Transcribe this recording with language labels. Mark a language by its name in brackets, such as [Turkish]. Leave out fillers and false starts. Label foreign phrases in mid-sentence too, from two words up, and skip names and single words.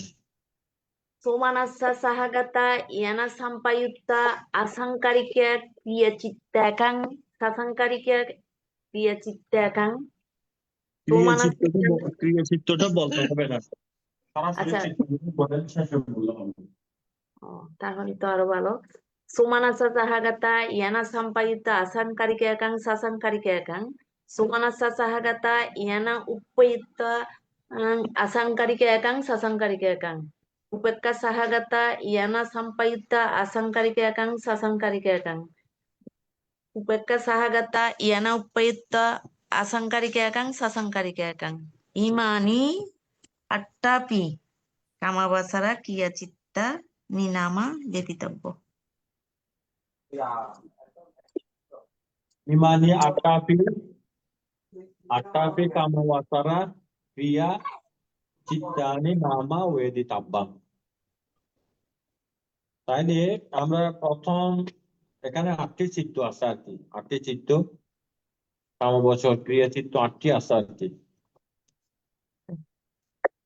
[Pali] সোমানাসা সাহাগাতা ইয়ানা সাম্পায়ুত্তা আসাংকারিকা ক্রিয়াচিত্তাকাং সাসাংকারিকা ক্রিয়াচিত্তাকাং সোমানাসা। [Bangla] ক্রিয়াচিত্তটা বলতে হবে না, সরাসরি আচ্ছা, চিত্তগুলো বলেন, শেষে বললে হবে। তাহলে তো আরো ভালো। [Pali] সোমানাসা সাহাগাতা ইয়ানা সাম্পায়ুত্তা আসাংকারিকা একাং সাসাংকারিকা একাং সোমানাসা সাহাগাতা ইয়ানা উপযুক্তা আসাংকারিকা একাং সাসাংকারিকা একাং উপেক্ষা সাহাগাতা ইয়ানা সাম্পায়ুত্তা আসাংকারিকা একাং সাসাংকারিকা একাং উপেক্ষা সাহাগাতা ইয়ানা উপযুক্তা আসাংকারিকা একাং সাসাংকারিকা একাং ইমানি আট্টাপি কামাবাসারা ক্রিয়াচিত্তা নিনামা ব্যতিতব্য। ইমানি আট্টাপি কামবাসারা ক্রিয়া চিত্তানি নামা ওয়েদিতাব্বাম। [Bangla] তাইলে আমরা প্রথম এখানে 8টি চিত্ত আছে আর কি, 8টি চিত্ত, কামবচর ক্রিয়া চিত্ত 8টি আছে আর কি।